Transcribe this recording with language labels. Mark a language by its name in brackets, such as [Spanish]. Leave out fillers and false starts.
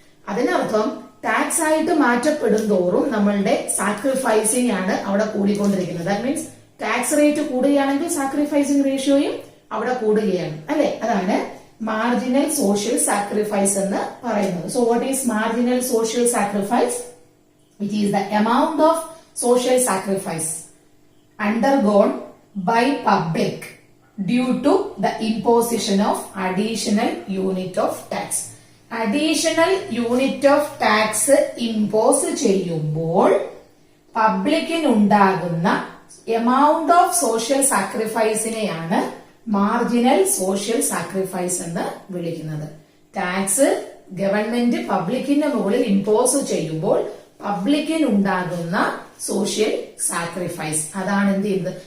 [Malayalam] അതിനർത്ഥം ടാക്സ് ആയിട്ട് മാറ്റപ്പെടും തോറും നമ്മളുടെ സാക്രിഫൈസിംഗ് ആണ് അവിടെ കൂടിക്കൊണ്ടിരിക്കുന്നത്. [English] that means [Malayalam] tax rate കൂടുകയാണെങ്കിൽ sacrificing റേഷ്യോയും അവിടെ കൂടുകയാണ്, അല്ലെ? അതാണ് മാർജിനൽ സോഷ്യൽ സാക്രിഫൈസ് എന്ന് പറയുന്നത്. [English] So what is marginal social sacrifice? It is the amount of social sacrifice undergone by public due to the imposition of additional unit of tax. Additional unit of tax impose [Malayalam] ചെയ്യുമ്പോൾ പബ്ലിക്കിനുണ്ടാകുന്ന amount of social സാക്രിഫൈസിനെയാണ് marginal social sacrifice എന്ന് വിളിക്കുന്നത്. Tax government പബ്ലിക്കിന്റെ മുകളിൽ impose ചെയ്യുമ്പോൾ പബ്ലിക്കിനുണ്ടാകുന്ന social sacrifice, അതാണ് എന്ത് ചെയ്യുന്നത്.